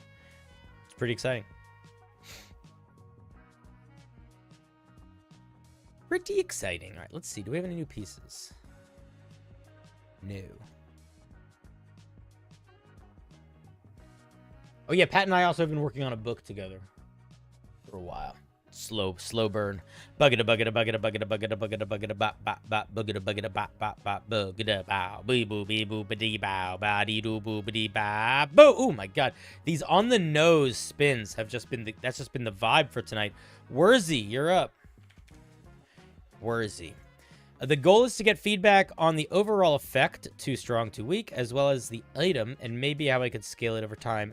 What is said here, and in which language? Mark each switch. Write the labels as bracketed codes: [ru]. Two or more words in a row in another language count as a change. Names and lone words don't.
[en] It's pretty exciting. Pretty exciting. All right, let's see. Do we have any new pieces? No. Oh, yeah, Pat and I also have been working on a book together for a while. Slow burn. Buggada buggada buggada buggada buggada buggada buggada bop bop bop buggada buggada bop bop bop buggada bow bee boo bee boo ba-dee bow ba dee doo boo ba-dee bow boo. Oh my god. These on the nose spins have just been that's just been the vibe for tonight. Wurzy, you're up. Wurzy. The goal is to get feedback on the overall effect, too strong, too weak, as well as the item, and maybe how I could scale it over time.